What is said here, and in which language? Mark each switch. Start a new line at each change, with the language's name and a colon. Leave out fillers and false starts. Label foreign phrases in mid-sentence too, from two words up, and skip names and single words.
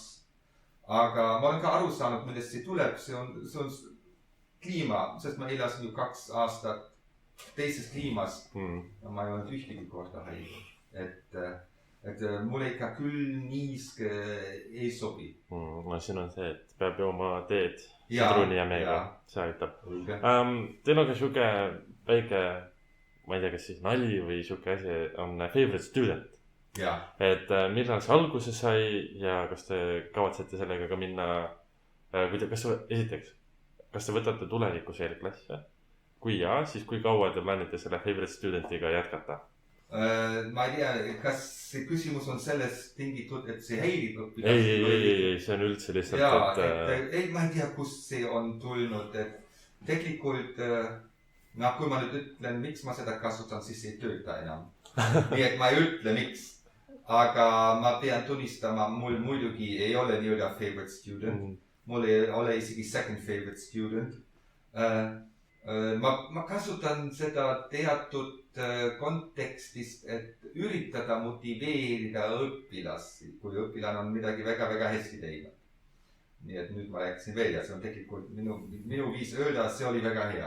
Estonian: Aga ma olen ka aru saanud, millest see tuleb, see on kliima, sest ma elasin ju 2 aastat teises kliimas ja ma ei olnud ühtegi korda haige. Et mulle ikka küll niiske ei sobi. No siin on see, et peab jooma teed sidruni ja meega, see aitab. Teil on ka siuke väike, ma ei tea, kas siis nali või siuke asi on
English: favorite student.
Estonian: Et millal see alguse sai ja kas te kavatsete sellega ka minna, esiteks, kas te võtate tulevikus eelklasse? Kui jaa, siis kui kaua te plaanite selle
English: favorite studentiga
Estonian: jätkata? Ma ei tea, kas see küsimus on sellest tingitud, et see häirib õpilast? Ei, see on üldse lihtsalt, et... Ma ei tea, kust see on tulnud, et tegelikult, kui ma nüüd ütlen, miks ma seda kasutan, siis ei tööta enam. Nii et ma ei ütle, miks. Aga ma pean tunnistama, mul muidugi ei ole nii-öelda
English: favorite student.
Estonian: Mul ei ole isegi
English: second favorite student.
Estonian: Ma kasutan seda teatud kontekstist, et üritada motiveerida õpilasi, kui õpilane on midagi väga-väga hästi teinud. Nii et nüüd ma rääkisin veel ja see on tegelikult minu viis öelda, see oli väga hea.